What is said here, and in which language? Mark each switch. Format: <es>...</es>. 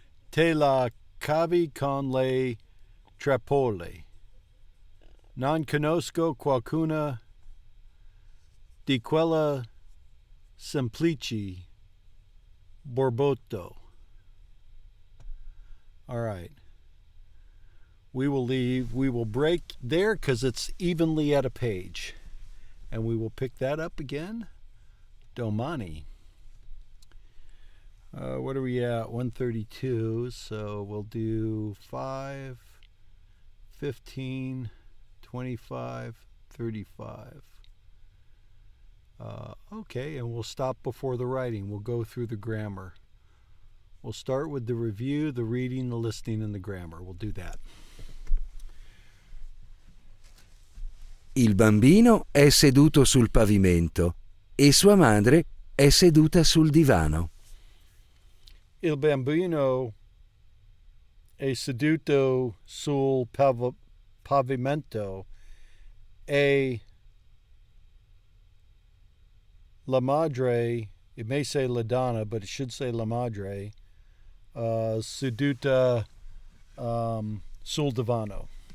<it>Te la cavi con le trappole. Non conosco qualcuna di quella semplici borbotto.</it> <en>All right. We will leave. We will break there because it's evenly at a page. And we will pick that up again.</en> <it>Domani.</it> <en>What are we at? 132. So we'll do 5, 15, 25, 35. Okay, and we'll stop before the writing. We'll go through the grammar. We'll start with the review, the reading, the listening, and the grammar. We'll do that.</en> <it>Il bambino è seduto sul pavimento e sua madre è seduta sul divano. Il bambino è seduto sul pavimento e la madre,</it> <en>it may say la donna, but it should say</en> <it>la madre, seduta sul divano.</it>